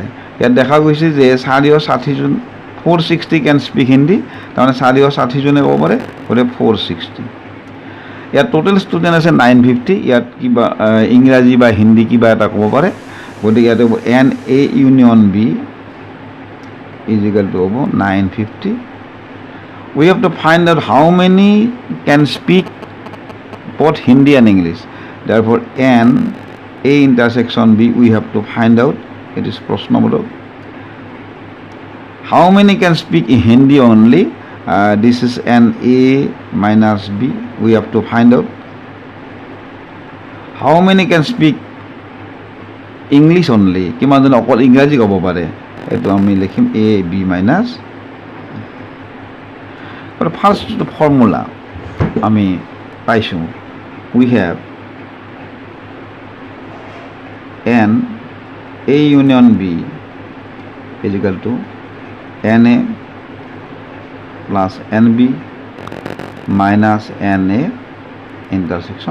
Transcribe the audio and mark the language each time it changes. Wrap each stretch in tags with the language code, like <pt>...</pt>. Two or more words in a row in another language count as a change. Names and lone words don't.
<as>ইয়াত দেখা গৈছে যে 460 জন 460</as> <en>can speak Hindi,</en> <as>তাৰমানে 460 জনে ক'ব পাৰে, গতিকে 460। ইয়াত</as> <en>total student</en> <as>আছে 950, ইয়াত কিবা ইংৰাজী বা হিন্দী কিবা এটা ক'ব পাৰে, গতিকে ইয়াতে হ'ব</as> <en>N A union B is equal to</en> <as>হ'ব 950।</as> <en>We have to find out how many can speak both Hindi and English. Therefore, N A intersection B we have to find out. It is prashnamulok. How many can speak Hindi only? This is N A minus B. We have to find out. How many can speak English only?</en> <as>কিমান জন অকল ইংৰাজী ক'ব পাৰে, এইটো আমি লিখিম</as> <en>A B minus. But first the formula</en> <as>আমি পাইছোঁ,</as> <en>we have N A union B is equal to NA plus NB minus NA intersection.</en>